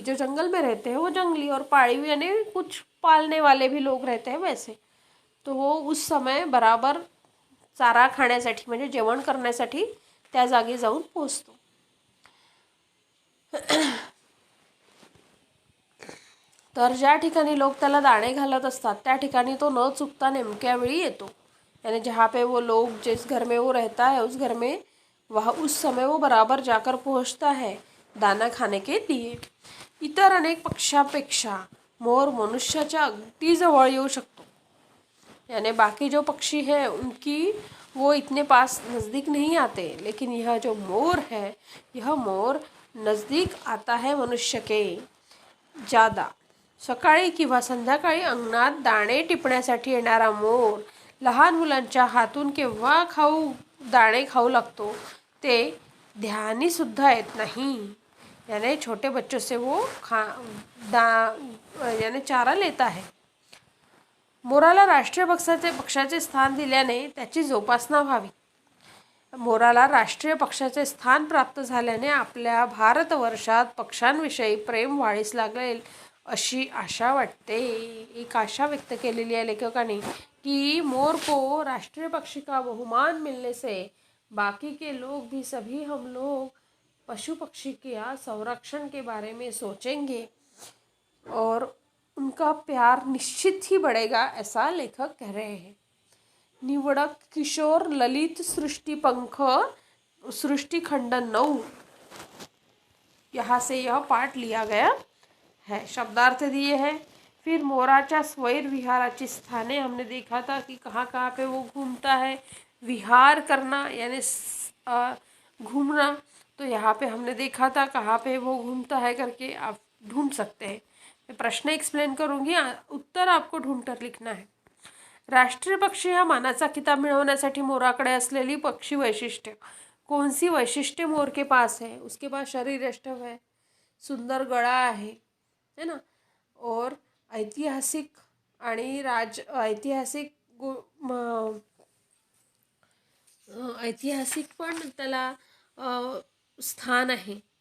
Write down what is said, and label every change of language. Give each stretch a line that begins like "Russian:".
Hindi: जो जंगल में रहते हैं वो जंगली, और पाळीव यानी कुछ पालने वाले भी लोग रहते हैं वैसे. तो वो उस समय बराबर
Marathi: चारा खाण्यासाठी म्हणजे जेवण करण्यासाठी त्या जागी जाऊन पोहोचतो. तर ज्या ठिकाणी लोक त्याला दाणे घालत असतात त्या ठिकाणी तो न चुकता नेमक्या वेळी येतो.
Hindi: यानी जहाँ पे वो लोग जिस घर में वो रहता है उस घर में वह उस समय वो बराबर जाकर पहुँचता है दाना खाने के लिए.
Marathi: इतर अनेक पक्ष्यापेक्षा मोर मनुष्याच्या अगदी जवळ येऊ शकतो.
Hindi: यानी बाकी जो पक्षी है उनकी वो इतने पास नज़दीक नहीं आते, लेकिन यह जो मोर है, यह मोर नज़दीक आता है मनुष्य के ज़्यादा.
Marathi: सकाळी किंवा संध्याकाळी अंगणात दाणे टिपण्यासाठी येणारा मोर लहान मुलांच्या हातून केव्हा दाणे खाऊ लागतो ते ध्यानी सुद्धा येत नाही.
Hindi: यानी छोटे बच्चों से वो यानी चारा लेता है.
Marathi: मोराला राष्ट्रीय पक्षाचे स्थान दिल्याने त्याची जोपासना व्हावी. मोराला राष्ट्रीय पक्षाचे स्थान प्राप्त झाल्याने आपल्या भारतवर्षात पक्ष्यांविषयी प्रेम वाढीस लागेल अशी आशा वाटते. एक आशा व्यक्त केलेली आहे लेखकाने
Hindi: कि मोर को राष्ट्रीय पक्षी का बहुमान मिलने से बाकी के लोग भी सभी हम लोग पशु पक्षी के संरक्षण के बारे में सोचेंगे और उनका प्यार निश्चित ही बढ़ेगा, ऐसा लेखक कह रहे हैं. निवडक किशोर ललित सृष्टिपंख सृष्टि खंड 9, यहाँ से यह पाठ लिया गया है. शब्दार्थ दिए हैं. फिर
Marathi: मोराच्या स्वैर विहाराची स्थाने
Hindi: हमने देखा था कि कहाँ कहाँ पे वो घूमता है. विहार करना यानी घूमना, तो यहाँ पे हमने देखा था कहाँ पे वो घूमता है करके आप ढूंढ सकते हैं. मैं प्रश्न एक्सप्लेन करूँगी, उत्तर आपको ढूंढकर लिखना है.
Marathi: राष्ट्रीय पक्षी हा मानाचा किताब मिळवण्यासाठी मोराकडे असलेली पक्षी वैशिष्ट्य.
Hindi: कौन सी वैशिष्ट्य मोर के पास है? उसके पास शरीर यष्टव है, सुंदर गळा है ना, और ऐतिहासिक
Marathi: आणि ऐतिहासिक पण त्याला स्थान आहे.